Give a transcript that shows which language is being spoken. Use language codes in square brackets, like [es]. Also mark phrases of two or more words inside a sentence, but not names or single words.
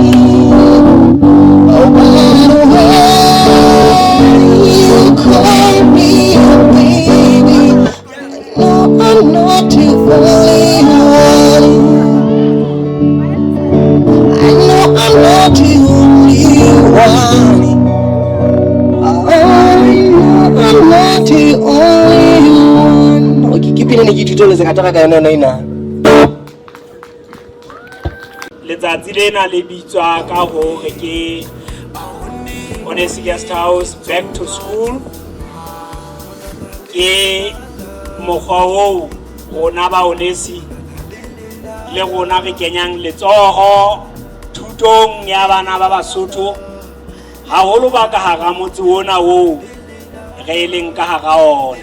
[en] Oh, by the way you call me baby, no, I'm not the only one. I know I'm not the only one. I'm not the only one. Okay, keep it in the YouTube as I talk about [st] letsatsi lena le bitswa ka hore ke Onesi Guest House Back to School. Ke mokgwa oo rona ba Onesi le rona re kenyang letsoho thutong ya bana ba Basotho haholo ba ka hara motse ona oo re leng ka hara ona.